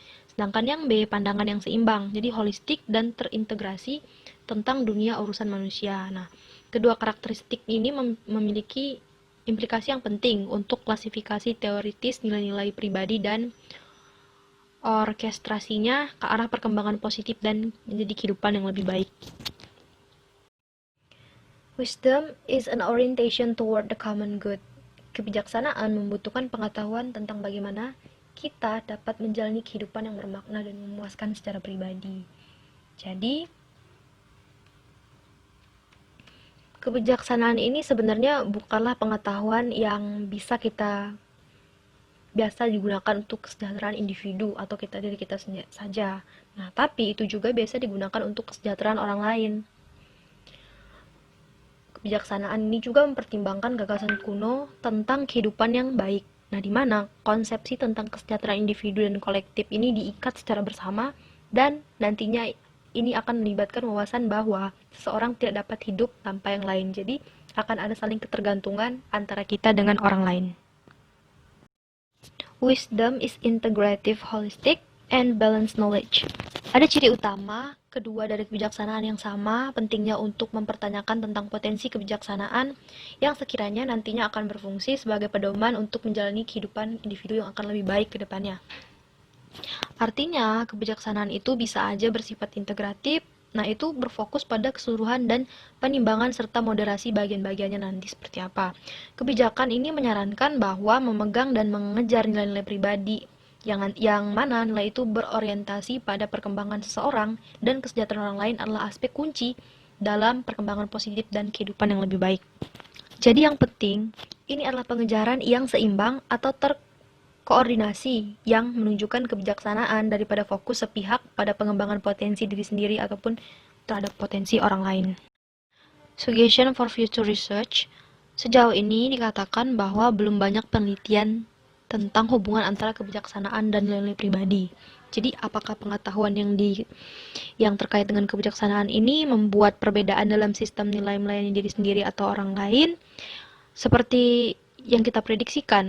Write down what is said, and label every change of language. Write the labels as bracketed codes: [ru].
[id] Sedangkan yang B, pandangan yang seimbang, jadi holistik dan terintegrasi tentang dunia urusan manusia. Nah, kedua karakteristik ini memiliki implikasi yang penting untuk klasifikasi teoritis nilai-nilai pribadi dan orkestrasinya ke arah perkembangan positif dan menjadi kehidupan yang lebih baik. [en] Wisdom is an orientation toward the common good. [id] Kebijaksanaan membutuhkan pengetahuan tentang bagaimana kita dapat menjalani kehidupan yang bermakna dan memuaskan secara pribadi. Jadi, kebijaksanaan ini sebenarnya bukanlah pengetahuan yang bisa kita biasa digunakan untuk kesejahteraan individu atau diri kita saja. Nah, tapi itu juga biasa digunakan untuk kesejahteraan orang lain. Kebijaksanaan ini juga mempertimbangkan gagasan kuno tentang kehidupan yang baik. Nah, di mana konsepsi tentang kesejahteraan individu dan kolektif ini diikat secara bersama dan nantinya ini akan melibatkan wawasan bahwa seseorang tidak dapat hidup tanpa yang lain. Jadi, akan ada saling ketergantungan antara kita dengan orang lain. [en] Wisdom is integrative, holistic, and balanced knowledge. [id] Ada ciri utama kedua dari kebijaksanaan yang sama, pentingnya untuk mempertanyakan tentang potensi kebijaksanaan yang sekiranya nantinya akan berfungsi sebagai pedoman untuk menjalani kehidupan individu yang akan lebih baik ke depannya. Artinya, kebijaksanaan itu bisa aja bersifat integratif, nah itu berfokus pada keseluruhan dan penimbangan serta moderasi bagian-bagiannya nanti seperti apa. Kebijakan ini menyarankan bahwa memegang dan mengejar nilai-nilai pribadi yang mana nilai itu berorientasi pada perkembangan seseorang dan kesejahteraan orang lain adalah aspek kunci dalam perkembangan positif dan kehidupan yang lebih baik. Jadi yang penting, ini adalah pengejaran yang seimbang atau terkoordinasi yang menunjukkan kebijaksanaan daripada fokus sepihak pada pengembangan potensi diri sendiri ataupun terhadap potensi orang lain. [en] Suggestion for future research. [id] Sejauh ini dikatakan bahwa belum banyak penelitian tentang hubungan antara kebijaksanaan dan nilai-nilai pribadi. Jadi, apakah pengetahuan yang terkait dengan kebijaksanaan ini membuat perbedaan dalam sistem nilai melayani diri sendiri atau orang lain seperti yang kita prediksikan?